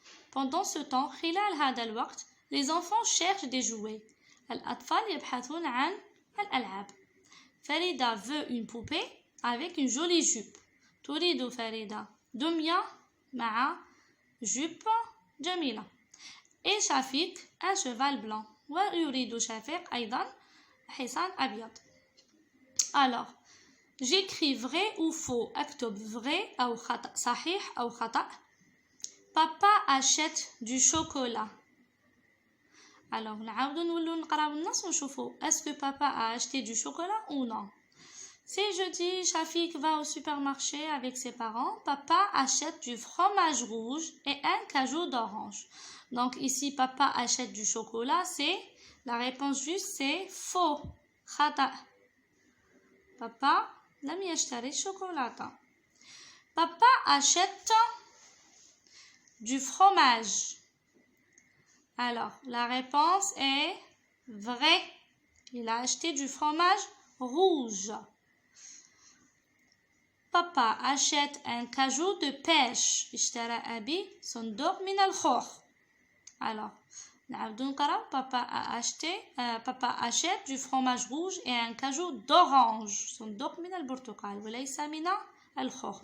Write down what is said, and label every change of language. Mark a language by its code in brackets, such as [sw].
[fr] Pendant ce temps, [ar] خلال هذا الوقت, [fr] les enfants cherchent des jouets. [ar] الأطفال يبحثون عن الألعاب. [fr] Farida veut une poupée avec une jolie jupe. [ar] تريد فريدة دمية مع jupe جميلة. [fr] Et Shafik un cheval blanc. [ar] ويريد شفيق أيضا حصان أبيض. [fr] Alors, j'écris vrai ou faux. [ar] اكتب vrai أو خطأ. صحيح أو خطأ. [fr] Papa achète du chocolat. Alors, [ar] نعاودو نولو نقراو النص ونشوفو [fr] est-ce que papa a acheté du chocolat ou non. C'est jeudi, Shafik va au supermarché avec ses parents. Papa achète du fromage rouge et un cajou d'orange. Donc ici, papa achète du chocolat, c'est la réponse juste, c'est faux. [ar] خطأ. Papa لم يشتري الشوكولاتة. [fr] Papa achète du fromage. Alors, la réponse est vraie. Il a acheté du fromage rouge. Papa achète un cajou de pêche. [ar] اشترى أبي صندوق من الخوخ. [fr] Alors, papa achète du fromage rouge et un cajou d'orange. [ar] صندوق من البرتقال وليس من الخوخ.